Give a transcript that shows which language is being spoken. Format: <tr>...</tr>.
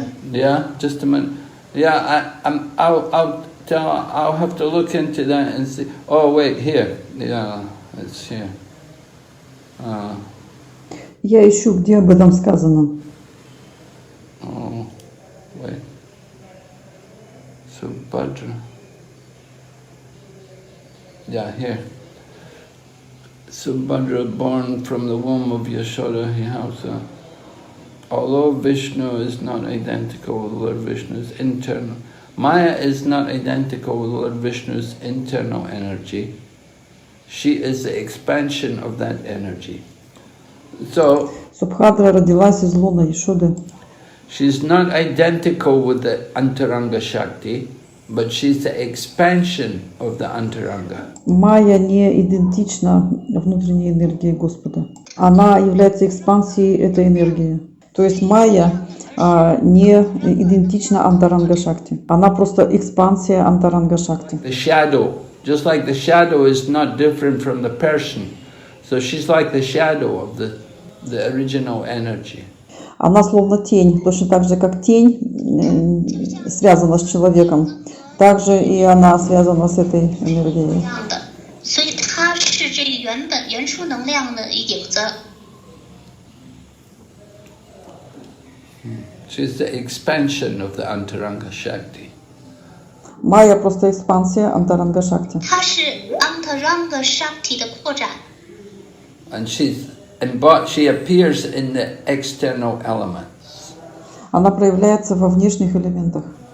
<en>Yeah, just a minute. Yeah, I'll have to look into that and see. Oh, wait, here. Yeah, it's here.</en> <ru>Я ищу, где об этом сказано.</ru> <en>Oh, wait. Subhadra. Yeah, here. Subhadra, born from the womb of Yashoda, Hihausa. Although Vishnu is not identical with Lord Vishnu's internal, Maya is not identical with Lord Vishnu's internal energy. She is the expansion of that energy. So,</en> <ru>Субхадра родилась из лона Ешоды.</ru> <en>she's not identical with the Antaranga Shakti, but she's the expansion of the Antaranga.</en> <ru>Майя не идентична внутренней энергии Господа. Она является экспансией этой энергии. То есть Майя не идентична Антаранга Шакти. Она просто экспансия Антаранга Шакти.</ru> <en>The shadow, just like the shadow is not different from the person, so she's like the shadow of the original energy.</en> <ru>Она словно тень, точно так же, как тень связана с человеком, также и она связана с этой энергией.</ru> <zh>所以它是这原初能量的影子。</zh> <en>She's the expansion of the Antaranga Shakti.</en> <ru>Майя просто экспансия Антаранга Шакти.</ru> <zh>它是 Antaranga Shakti 的扩展。</zh> <en>And she appears in the external elements.</en> <ru>Она проявляется во внешних элементах.</ru>